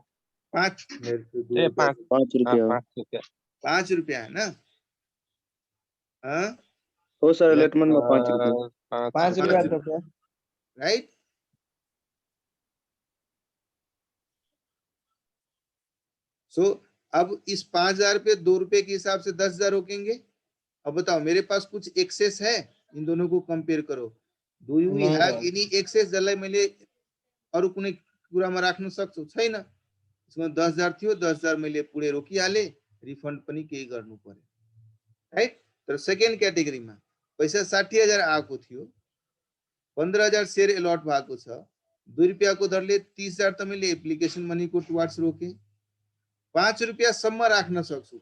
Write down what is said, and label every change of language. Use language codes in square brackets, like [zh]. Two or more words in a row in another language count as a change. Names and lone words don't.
[ne] 5 रुपैयाँ हैन? हो सर, अलॉटमेन्टमा 5 रुपैयाँ। 5 रुपैयाँ त छ। [hi] राइट। सो अब इस 5,000 पे 2 रुपए के हिसाब से 10,000 रोकेंगे। अब बताओ मेरे पास कुछ एक्सेस है, इन दोनों को कंपेयर करो। [en] do you [hi] नहीं [en] हैव सर। any excess [ne] जसलाई मैले अरु कुनै कुरामा राख्न सक्छु? छैन। यसमा 10,000 थियो, 10,000 मैले पुढे रोकिहाले, रिफन्ड पनि केही गर्नु पर्यो, राइट। तर [en] second categoryमा [ne] पैसा 60,000 आएको थियो, 15,000 शेयर अलॉट भएको छ, 2 रुपियाँको दरले 30,000 त मैले [en] application moneyको towards [ne] रोके, 5 रुपियाँसम्म राख्न सक्छु।